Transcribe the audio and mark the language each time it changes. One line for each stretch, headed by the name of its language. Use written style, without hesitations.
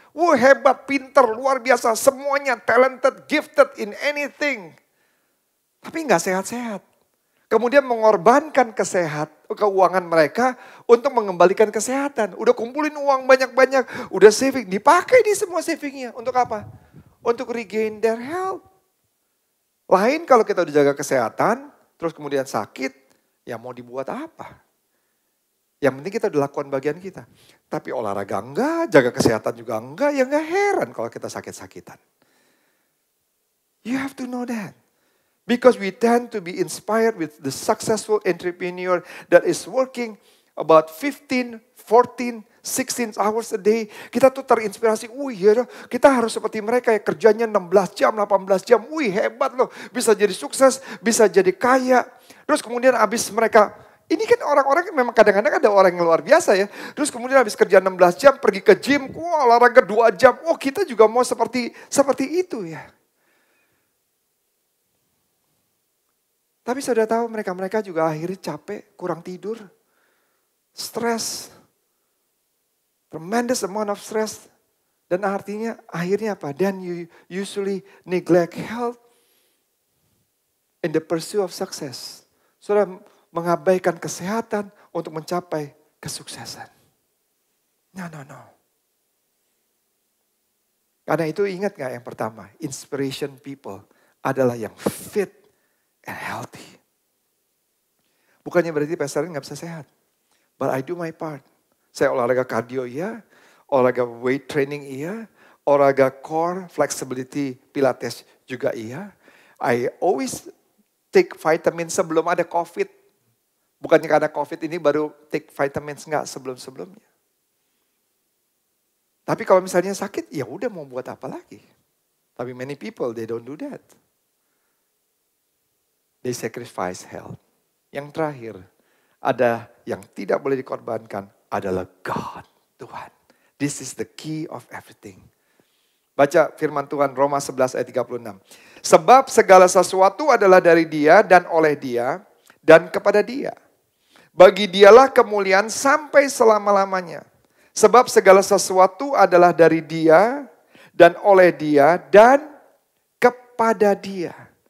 Indonesian: Wah, hebat, pinter, luar biasa, semuanya
English: talented, gifted in anything.
Indonesian: Tapi nggak sehat-sehat. Kemudian mengorbankan keuangan mereka untuk mengembalikan kesehatan. Udah kumpulin uang banyak-banyak, udah saving, dipakai di semua savingnya. Untuk apa?
English: Untuk regain their health.
Indonesian: Lain kalau kita udah jaga kesehatan, terus kemudian sakit, ya mau dibuat apa? Yang penting kita udah lakukan bagian kita. Tapi olahraga enggak, jaga kesehatan juga enggak, ya enggak heran kalau kita sakit-sakitan.
English: You have to know that. Because we tend to be inspired with the successful entrepreneur that is working about 15, 14, 16 hours a day.
Indonesian: Kita tuh terinspirasi, ya kita harus seperti mereka ya kerjanya 16 jam, 18 jam. Hebat loh, bisa jadi sukses, bisa jadi kaya. Terus kemudian habis mereka, ini kan orang-orang memang kadang-kadang ada orang yang luar biasa ya. Terus kemudian habis kerja 16 jam, pergi ke gym, olahraga 2 jam. Kita juga mau seperti itu ya. Tapi saudara tahu mereka juga akhirnya capek, kurang tidur, stres,
English: tremendous amount of stress.
Indonesian: Dan artinya akhirnya apa?
English: Then you usually neglect health in the pursuit of success.
Indonesian: Saudara mengabaikan kesehatan untuk mencapai kesuksesan. No. Karena itu ingat gak yang pertama? Inspiration people adalah yang
English: fit and healthy.
Indonesian: Bukannya berarti pastornya gak bisa sehat.
English: But I do my part.
Indonesian: Saya olahraga cardio iya, olahraga weight training iya, olahraga core, flexibility, pilates juga iya.
English: I always take vitamin
Indonesian: sebelum ada COVID. Bukannya karena COVID ini baru take vitamins, enggak sebelum-sebelumnya. Tapi kalau misalnya sakit, ya udah mau buat apa lagi.
English: Tapi many people, they don't do that. They sacrifice health.
Indonesian: Yang terakhir, ada yang tidak boleh dikorbankan adalah God, Tuhan.
English: This is the key of everything.
Indonesian: Baca firman Tuhan Roma 11 ayat 36. Sebab segala sesuatu adalah dari Dia dan oleh Dia dan kepada Dia. Bagi Dialah kemuliaan sampai selama-lamanya. Sebab segala sesuatu adalah dari Dia dan oleh Dia dan kepada Dia.